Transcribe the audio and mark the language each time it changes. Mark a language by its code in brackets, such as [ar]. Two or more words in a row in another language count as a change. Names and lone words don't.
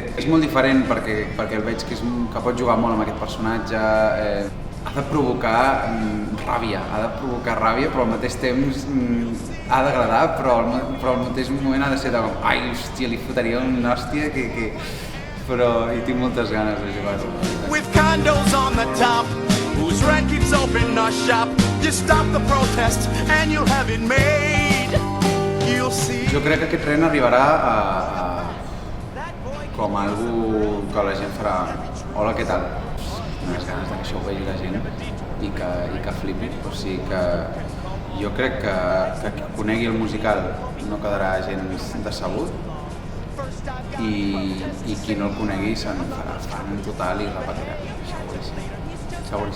[ca] És molt diferent perquè el veig que pot jugar molt amb aquest personatge. Ha de provocar ràbia, però al mateix temps ha d'agradar, però al mateix moment ha de ser de com, ai, hòstia, li fotria una hòstia que... Però hi tinc moltes ganes de jugar-ho. [en] With condos on the top, whose rent keeps open our shop, you stop the protest and you'll have it made. You'll see. [ca] Jo crec que aquest Ren arribarà com algú que la gent farà hola, què tal? Unes ganes que això ho vegi la gent i que flipi. O sigui que jo crec que qui conegui el musical no quedarà gens decebut i qui no el conegui se'n farà fan total i repetirà, seguríssim.